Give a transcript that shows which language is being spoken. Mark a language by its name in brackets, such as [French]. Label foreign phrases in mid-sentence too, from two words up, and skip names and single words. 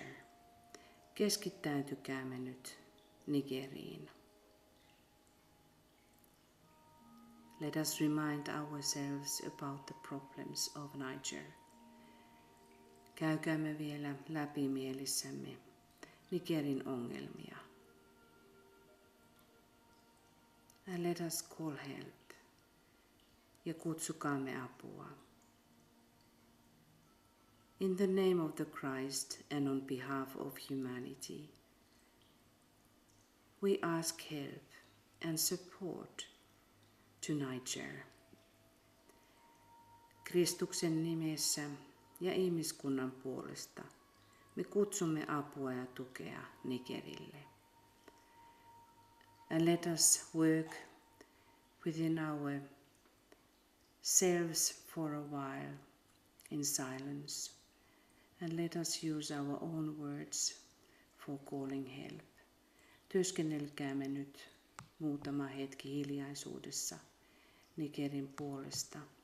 [Finnish] Keskittäytykäämme nyt Nigeriin. [English] Let us remind ourselves about the problems of Niger. [Finnish] Käykäämme vielä läpi mielissämme Nigerin ongelmia. [English] And let us call help. [Finnish] Ja kutsukaamme apua. [English] In the name of the Christ and on behalf of humanity, we ask help and support to Niger. [Finnish] Kristuksen nimessä ja ihmiskunnan puolesta me kutsumme apua ja tukea Nigerille. [English] And let us work within ourselves for a while in silence. And let us use our own words for calling help. [Finnish] Työskennelkäämme nyt muutama hetki hiljaisuudessa Nigerin puolesta.